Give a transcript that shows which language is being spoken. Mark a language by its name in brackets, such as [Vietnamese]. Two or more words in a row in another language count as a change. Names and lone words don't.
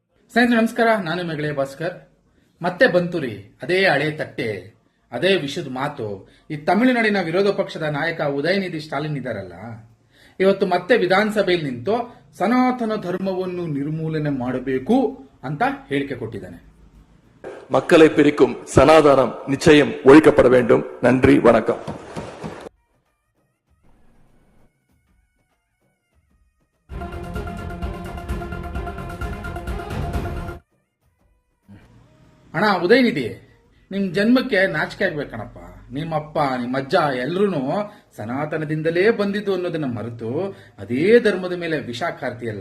[Kannada] ಸ್ನೇಹಿತರೆ ನಮಸ್ಕಾರ, ನಾನು ಮೆಗಳೆ ಭಾಸ್ಕರ್. ಮತ್ತೆ ಬಂತು ರೀ ಅದೇ ಹಳೆ ತಟ್ಟೆ, ಅದೇ ವಿಷದ ಮಾತು. ಈ ತಮಿಳುನಾಡಿನ ವಿರೋಧ ಪಕ್ಷದ ನಾಯಕ ಉದಯನಿಧಿ ಸ್ಟಾಲಿನ್ ಇದ್ದಾರಲ್ಲ, ಇವತ್ತು ಮತ್ತೆ ವಿಧಾನಸಭೆಯಲ್ಲಿ ನಿಂತು ಸನಾತನ ಧರ್ಮವನ್ನು ನಿರ್ಮೂಲನೆ ಮಾಡಬೇಕು ಅಂತ ಹೇಳಿಕೆ ಕೊಟ್ಟಿದ್ದಾನೆ. [Tamil] மக்களை பிரிக்கும் சனாதனம் நிச்சயம் ஒழிக்கப்பட வேண்டும். நன்றி, வணக்கம். [Kannada] ಅಣ್ಣ ಉದಯನಿಧಿ, ನಿಮ್ ಜನ್ಮಕ್ಕೆ ನಾಚಿಕೆ ಆಗ್ಬೇಕಣಪ್ಪ. ನಿಮ್ಮಪ್ಪ ನಿಮ್ಮ ಅಜ್ಜ ಎಲ್ರೂ ಸನಾತನದಿಂದಲೇ ಬಂದಿದ್ದು ಅನ್ನೋದನ್ನ ಮರೆತು ಅದೇ ಧರ್ಮದ ಮೇಲೆ ವಿಷ ಕಾರ್ತಿಯಲ್ಲ.